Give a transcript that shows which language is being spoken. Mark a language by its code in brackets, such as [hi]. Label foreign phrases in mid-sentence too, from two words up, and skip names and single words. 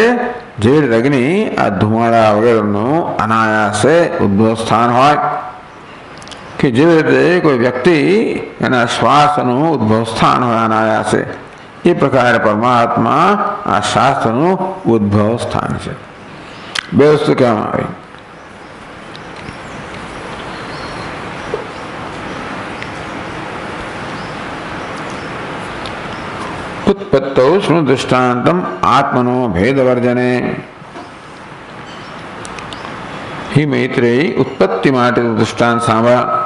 [gu] જે અગ્નિ આ ધુમાડા વગેરેનું અનાયાસે ઉદ્ભવ સ્થાન હોય, કે જેવી રીતે કોઈ વ્યક્તિ એના શ્વાસનું ઉદ્ભવ સ્થાન હોય અનાયાસે, એ પ્રકારે પરમાત્મા આ શાસ્ત્રનું ઉદ્ભવ સ્થાન છે. બે વસ્તુ કહેવામાં આવી. [sa] उत्पत्तौ शृणु दृष्टान्तम आत्मनो भेदवर्जने. [gu] હી મૈત્રેયી ઉત્પત્તિ માટે દૃષ્ટાંત સાંભળ.